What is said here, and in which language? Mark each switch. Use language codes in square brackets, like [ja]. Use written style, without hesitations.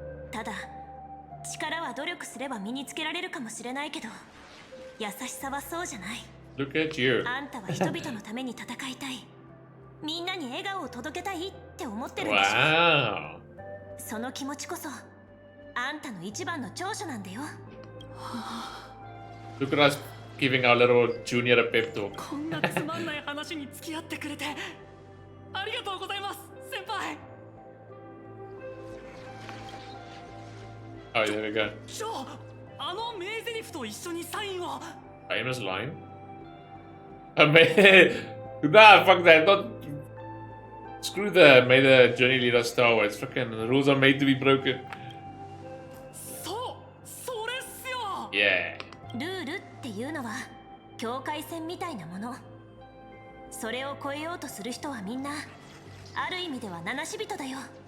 [ja] ただ力は努力すれば身につけられるかもしれないけど、優しさはそうじゃない。 [en] Look at you. [ja] あんたは人々のために戦いたい、みんなに笑顔を届けたいって思ってるんでしょ。 [en] Wow. [ja] その気持ちこそあんたの一番の長所なんだよ。 [en] Look at us giving our little junior a pep talk. [ja] こんなつまんない話に付き合ってくれてありがとうございます先輩。 [en] Oh, there we go. [ja] じゃあの名台詞と一緒にサインを。 [en] Famous line. Nah, fuck that. Not. Screw the may the journey lead us starwards. Fucking the rules are made to be broken. [ja] それっすよ。 [en] Yeah. [ja] ルールっていうのは境界線みたいなもの。それを越えようとする人はみんなある意味では七死人だよ。